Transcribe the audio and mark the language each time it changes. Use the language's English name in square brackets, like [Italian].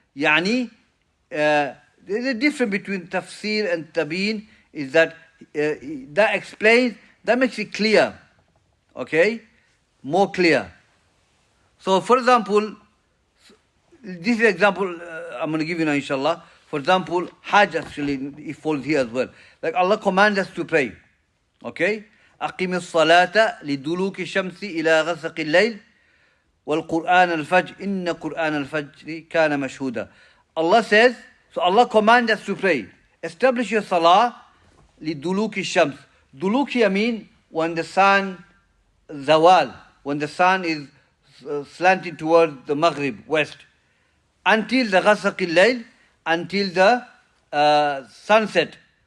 [English] يعني there's a difference between tafsir and tabeen is that that explains, that makes it clear. Okay? More clear. So for example, this is an example I'm going to give you now inshallah. For example, Hajj actually it falls here as well. Like Allah commands us to pray. Okay? [Arabic] أقم الصلاة لدلوك الشمس إلى غسق الليل والقرآن الفجر إن قرآن الفجر كان مشهودا. [English] Allah says, so Allah commands us to pray. Establish your salah [Arabic] لدلوك الشمس. [English] Duluk here mean when the sun zawal, when the sun is slanting towards the Maghrib, west, until the ghasaq al-layl, until the sunset.